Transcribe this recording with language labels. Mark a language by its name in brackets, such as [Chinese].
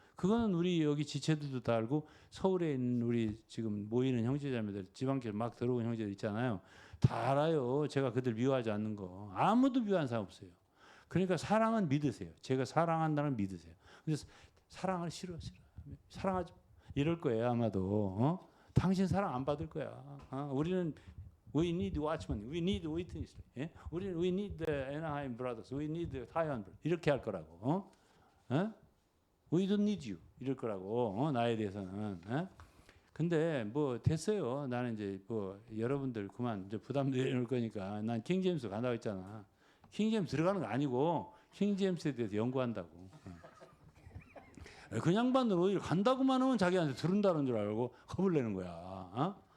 [Korean] 그거는 우리 여기 지체들도 다 알고 서울에 있는 우리 지금 모이는 형제자매들 지방교회 막 들어온 형제들 있잖아요. 다 알아요. 제가 그들 미워하지 않는 거. 아무도 미워하는 사람 없어요. 그러니까 사랑은 믿으세요. 제가 사랑한다는 믿으세요. 그래서 사랑을 싫어. 사랑하지 이럴 거예요 아마도. 당신 사랑 안 받을 거야. [English] 우리는 we need watchman, we need witness. [Korean] 예? [English] 우리는 we need the Anaheim brothers, we need the Taiwan brothers. [Korean] 이렇게 할 거라고. [English] We don't need you 이럴 거라고. [Korean] 나에 대해서는. 근데 뭐 됐어요. 나는 이제 뭐 여러분들 그만 이제 부담 내놓을 거니까 난 킹제임스 간다고 했잖아. 킹제임스 들어가는 거 아니고 킹제임스에 대해서 연구한다고. 그 양반들 어디 간다고만 하면 자기한테 들은다는 줄 알고 겁을 내는 거야.